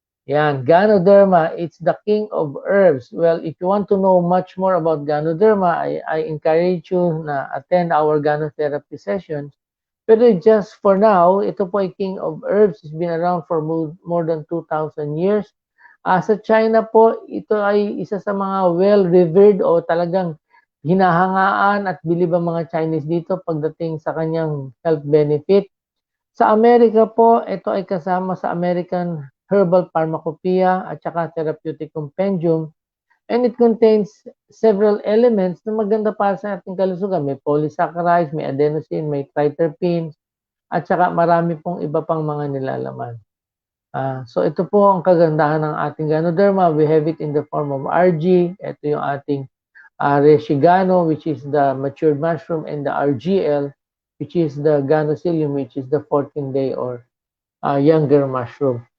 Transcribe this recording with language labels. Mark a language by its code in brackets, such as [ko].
[en] Yan, Ganoderma, it's the king of herbs. Well, if you want to know much more about Ganoderma, I encourage you na attend our Ganotherapy sessions. Pero just for now, ito po ay king of herbs. It's been around for more than 2,000 years. [tl] Sa China po, ito ay isa sa mga well-revered o talagang hinahangaan at bilib ang mga Chinese dito pagdating sa kanyang health benefit. Sa Amerika po, ito ay kasama sa American Herbal Pharmacopoeia at saka Therapeutic Compendium. [en] And it contains several elements na maganda para sa ating kalusugan. [tl] May polysaccharides, may adenosine, may triterpenes, at saka marami pong iba pang mga nilalaman. So ito po ang kagandahan ng ating Ganoderma. [en] We have it in the form of RG. Ito yung ating Reshigano, which is the matured mushroom, and the RGL, which is the Ganocilium, which is the 14-day or younger mushroom.